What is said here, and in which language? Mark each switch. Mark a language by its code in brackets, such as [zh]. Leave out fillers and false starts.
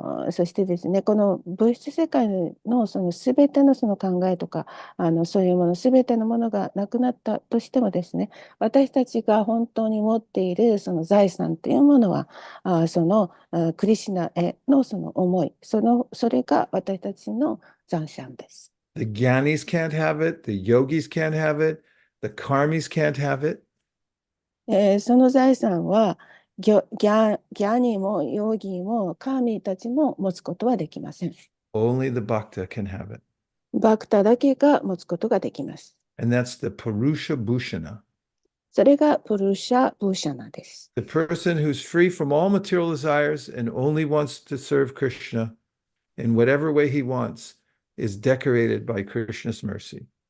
[ja] そしてですね、この物質世界のそのすべてのその考えとか、そういうもの、すべてのものがなくなったとしてもですね、私たちが本当に持っているその財産というものは、クリシュナへのその思い、それが私たちの財産です。 [en] The Gyanis can't have it, the yogis can't have it, the karmis can't have it. [ja] その財産はギャニもヨーギーもカーミーたちも持つことはできません。 [en] Only the bhakta can have it. [ja] バクタだけが持つことができます。 [en] And that's the Purusha Bhushana. [ja] それがプルシャ・ブーシャナです。 [en] The person who's free from all material desires and only wants to serve Krishna in whatever way he wants is decorated by Krishna's mercy.